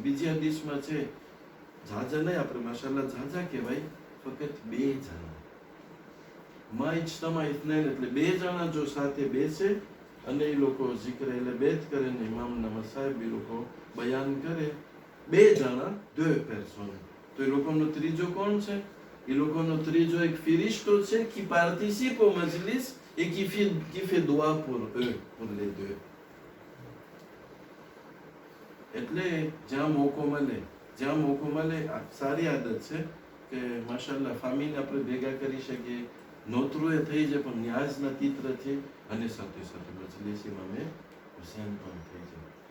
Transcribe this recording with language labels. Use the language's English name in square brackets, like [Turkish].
[Gujarati] બીજી હદીસમાં છે ઝાઝા નહીં, આપણે માશાલ્લાહ ઝાઝા કહેવાય, ફક્ત 2 જણા. મા ઇજ્તમા ઇથનૈન એટલે 2 જણા જો સાથે બેસે અને એ લોકો zikr એટલે બેત કરે ને ઇમામના મસાહેબ એ લોકો બયાન કરે, 2 જણા 2 personnes. તો એ લોકોનો ત્રીજો કોણ છે? એ લોકોનો ત્રીજો એક ફિરિશ્તો છે [French] qui participe au majlis et qui fait dua pour eux, pour les deux. [Gujarati] એટલે જ્યાં મોકો મળે આ સારી આદત છે કે માશાલ્લાહ ફામીને આપણે ભેગા કરી શકીએ, નોતરું એ થઈ જાય પણ ન્યાઝના તીત્રથી અને સાથે સાથે મજલિસ ઇમામે હુસૈન પણ થઈ જાય.